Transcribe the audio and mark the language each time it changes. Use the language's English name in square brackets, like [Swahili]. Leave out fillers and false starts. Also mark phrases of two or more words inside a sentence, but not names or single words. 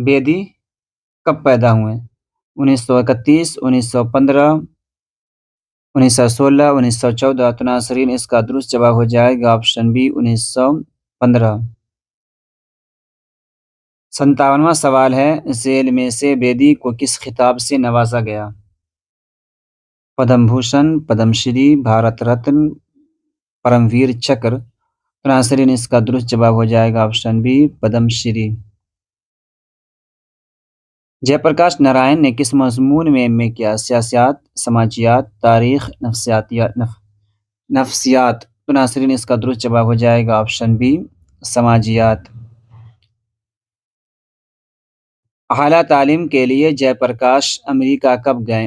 [Urdu] 1931، 1915، 1916، 1914۔ تو ناظرین اس کا درست جواب ہو جائے گا آپشن بی 1915۔ 57واں سوال ہے، ذیل میں سے بیدی کو کس خطاب سے نوازا گیا؟ پدم بھوشن، پدم شری، بھارت رتن، پرم ویر چکر۔ تو ناظرین اس کا درست جواب ہو جائے گا آپشن بی پدم شری۔ جے پرکاش نارائن نے کس مضمون میں ایم اے کیا؟ سیاست، سماجیات، تاریخ، نفسیات۔ تو ناظرین اس کا درست جواب ہو جائے گا آپشن بی سماجیات۔ اعلیٰ تعلیم کے لیے جے پرکاش امریکہ کب گئے؟